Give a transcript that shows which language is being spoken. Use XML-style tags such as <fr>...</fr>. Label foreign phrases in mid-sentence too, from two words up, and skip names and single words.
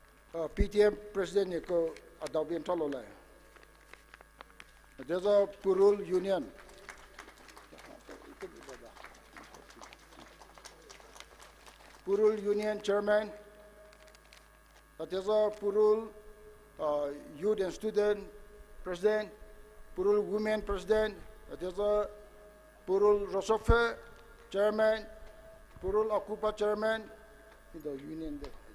<pmx>PTM President ko adawin tololai.</pmx> <en>There's a Purul Union. Purul Union Chairman. There's a Purul Youth and Student President. Purul Women President. There's a Purul Rosofe Chairman. Purul Akupa Chairman. The union there.</en>